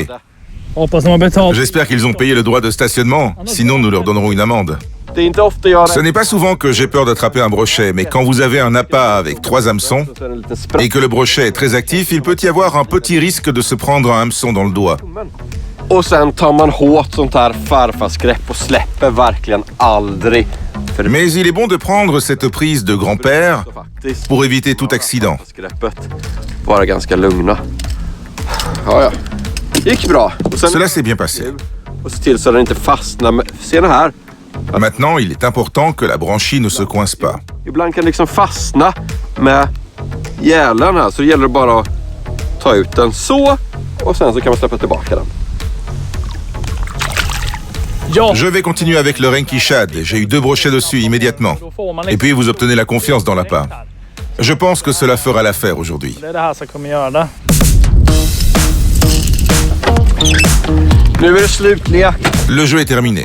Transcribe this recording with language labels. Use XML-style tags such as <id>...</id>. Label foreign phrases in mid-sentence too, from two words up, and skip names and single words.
<fr>J'espère qu'ils ont payé le droit de stationnement, sinon nous leur donnerons une amende. Ce n'est pas souvent que j'ai peur d'attraper un brochet, mais quand vous avez un appât avec 3 hameçons et que le brochet est très actif, il peut y avoir un petit risque de se prendre un hameçon dans le doigt.</fr> <sv>Och sen tar man hårt sånt här farfarsgrepp och släpper verkligen aldrig.</sv> <fr>Mais il est bon de prendre cette prise de grand-père pour éviter tout accident.</fr> <sv>Vara ganska lugna. Ja, ja. Gick bra.</sv> <fr>Cela s'est bien passé.</fr> <sv>Och se till så den inte fastnar. Ser ni här?</sv> <fr>Maintenant, il est important que la branchie ne se coince pas.</fr> <sv>Ibland kan det liksom fastna med gälen här, så det gäller bara att ta ut den så och sen så kan man släppa tillbaka den.</sv> <fr>Je vais continuer avec le Renki Shad. J'ai eu 2 brochets dessus immédiatement. Et puis vous obtenez la confiance dans l'appât. Je pense que cela fera l'affaire aujourd'hui. Le jeu est terminé.</fr>